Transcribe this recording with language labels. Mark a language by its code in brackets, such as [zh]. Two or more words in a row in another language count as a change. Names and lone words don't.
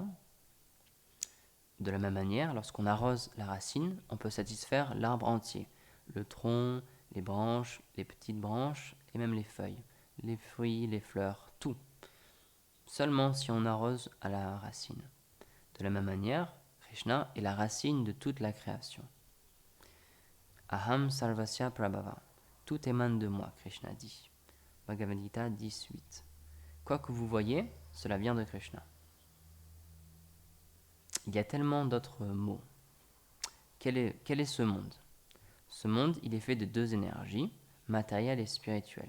[fr] De la même manière, lorsqu'on arrose la racine, on peut satisfaire l'arbre entier, le tronc, les branches, les petites branches et même les feuilles, les fruits, les fleurs, tout. Seulement si on arrose à la racine. De la même manière, Krishna est la racine de toute la création. [sa] अहम् सर्वस्य प्रभव. [fr] Tout émane de moi, Krishna dit. Bhagavad Gita 10.8. Quoi que vous voyez, cela vient de Krishna. Il y a tellement d'autres mots. Quel est ce monde? Ce monde, il est fait de deux énergies, matérielle et spirituelle.